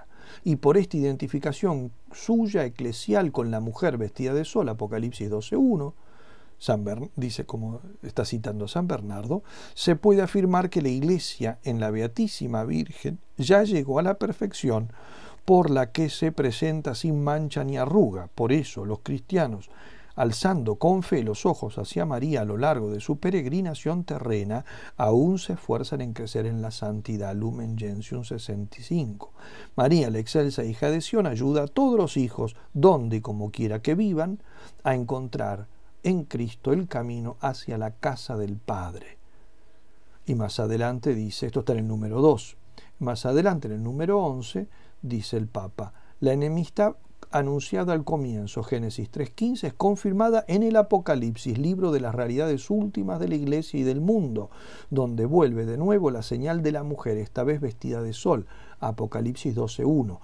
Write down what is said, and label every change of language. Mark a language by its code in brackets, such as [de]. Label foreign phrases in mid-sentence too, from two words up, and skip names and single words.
[es] Y por esta identificación suya eclesial con la mujer vestida de sol, Apocalipsis 12.1, dice, como está citando a San Bernardo, se puede afirmar que la Iglesia en la Beatísima Virgen ya llegó a la perfección por la que se presenta sin mancha ni arruga. Por eso los cristianos, alzando con fe los ojos hacia María a lo largo de su peregrinación terrena, aún se esfuerzan en crecer en la santidad. Lumen Gentium 65. María, la excelsa hija de Sión, ayuda a todos los hijos, donde y como quiera que vivan, a encontrar en Cristo el camino hacia la casa del Padre. Y más adelante dice, esto está en el número 2, más adelante en el número 11, dice el Papa, la enemistad anunciada al comienzo, Génesis 3.15, es confirmada en el Apocalipsis, libro de las realidades últimas de la Iglesia y del mundo, donde vuelve de nuevo la señal de la mujer, esta vez vestida de sol, Apocalipsis 12.1.